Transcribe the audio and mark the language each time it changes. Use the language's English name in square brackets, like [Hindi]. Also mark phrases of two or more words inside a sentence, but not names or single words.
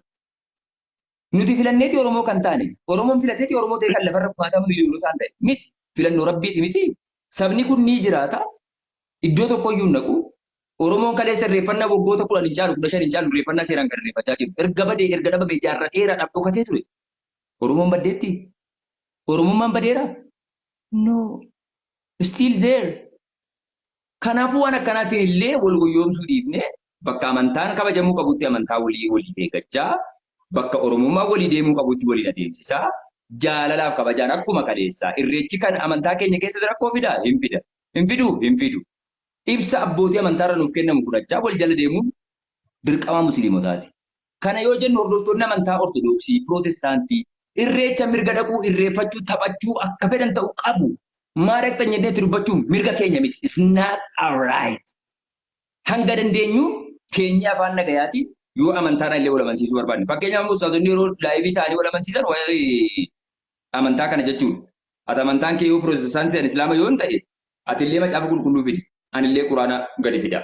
[Oromo] Nuti filanneeti Oromoo kan taane Oromoon filateeti Oromoo ta'e kan lafarra kumaatama miliyoonota ta'e miti filannoo rabbiiti miti. Sabni kun ni jiraata iddoo tokkoyyuu naqu Oromoon kaleessa irreeffannaa waggoota 10 hin caalu 15 hin caalu irreeffannaa seeraan kan irreeffachaa jiru. Erga badee erga dhabamee jaarraa dheeraadhaaf dhokatee ture. Oromoon baddeetti Oromummaan badeera. [English] No still there. [Oromo] Kanaafuu waan akkanaatiin illee wal guyyoomsuu dhiifnee bakka amantaan kabajamuu qabutti amantaa walii eeggachaa bakka Oromummaa walii deemuu qabutti waliin adeemsisaa jaalalaaf kabajaan akkuma kaleessaa irreechi kan amantaa keenya keessatti rakkoo fidaa hin fidu ibsa abbootii amantaarra nuuf kennamu fudhachaa wal jala deemuun dirqama musliimotaati. Kana yoo jennu hordoftoonni amantaa Ortodoksii, Pirootestaantii irreecha mirga dhaquu irreeffachuu taphachuu akka fedhan ta'uu qabu. Maaraqxan jennee itti dubbachuun mirga keenya miti. [English] It's not alright. [Oromo] Hanga dandeenyu keenya afaan nagayaatiin yoo amantaadhaan illee wal amansiisuu barbaadne. Fakkeenyaaf ustaazonni yeroo laayivii ta'anii wal amansiisan waa'ee amantaa kana jechuudha. Ati amantaan kee yoo Pirootestaantii Islaama yoo hin ta'e ati illee macaafa qulqulluu fidi. Ani illee quraana gadi fida.